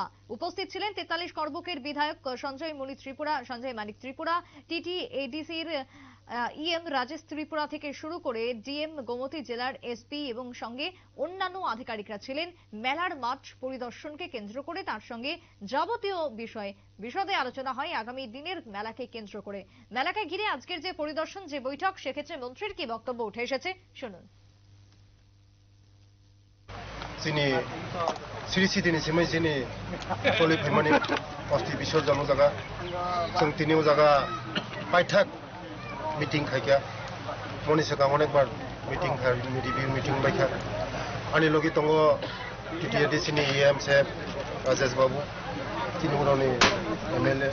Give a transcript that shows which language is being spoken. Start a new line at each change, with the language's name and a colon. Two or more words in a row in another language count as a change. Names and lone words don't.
Bangla: উপস্থিত ছিলেন 43 করবুকের বিধায়ক সঞ্জয় মানিক ত্রিপুরা, টিটি এডিসির ইএম রাজেশ ত্রিপুরা থেকে শুরু করে ডিএম গোমতী জেলার এসপি এবং সঙ্গে অন্যান্য আধিকারিকরা ছিলেন। মেলার মাঠ পরিদর্শনকে কেন্দ্র করে তার সঙ্গে যাবতীয় বিশদে আলোচনা হয় আগামী দিনের মেলাকে কেন্দ্র করে। মেলাকে ঘিরে আজকের যে পরিদর্শন, যে বৈঠক, সেক্ষেত্রে মন্ত্রীর কি বক্তব্য উঠে এসেছে শুনুন।
Kok Borok: सिरिसिदिनि सिमै सिनि पलि फैमानि अस्थि विसर्जन जागा जों तिनिव जागा पाइथाक मीटिंग खायका मनि सका अनेक बार
English: meeting review meeting
Kok Borok: बायखा आनि लगी दङ टिटिएडिसिनि एएम साहेब राजेश बाबू तिनुरावनि एमएलए